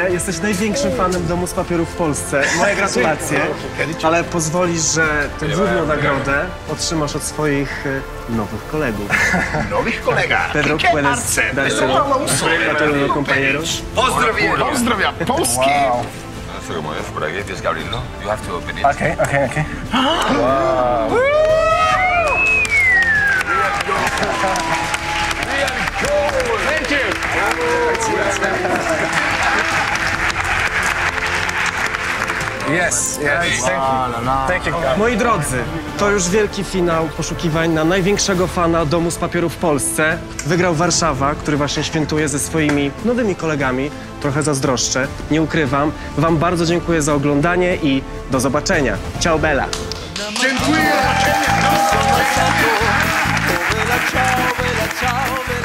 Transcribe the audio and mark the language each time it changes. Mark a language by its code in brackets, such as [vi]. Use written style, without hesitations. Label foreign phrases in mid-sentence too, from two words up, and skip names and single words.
[pl] Jesteś największym fanem Domu z Papieru w Polsce. Moje gratulacje. Ale pozwolisz, że tę główną nagrodę otrzymasz od swoich nowych kolegów. Nowych kolegach. [es] Pedro, puedes dárselo a tu nuevo compañero. [pl] Pozdrowienia Polski. [es] No sé cómo es, por aquí tienes que abrirlo. [en] You have to open it. Okay. Wow. Thank you. Yes, thank you. [pl] Moi drodzy, to już wielki finał poszukiwań na największego fana Domu z Papieru w Polsce. Wygrał Warszawa, który właśnie świętuje ze swoimi nowymi kolegami. Trochę zazdroszczę, nie ukrywam. Wam bardzo dziękuję za oglądanie i do zobaczenia. [it] Ciao bella. [pl] Dziękuję. [it] Ciao, bella, ciao.